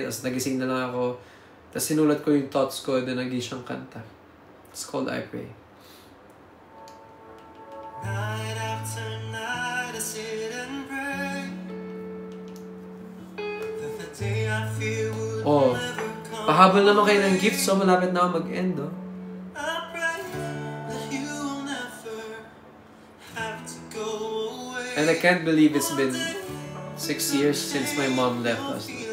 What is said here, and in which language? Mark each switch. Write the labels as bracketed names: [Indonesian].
[Filipino] Tapos nagising na lang ako. Tapos sinulat ko yung thoughts ko na naging siyang kanta. [English] It's called I Pray. Night after night I sit and pray that the day I fear would Oh, never come. [Filipino] pahabol naman kayo ng gift, so malapit na ako mag-end, oh. [English] I pray that you will never have to go away. And I can't believe it's been 6 years since my mom left us.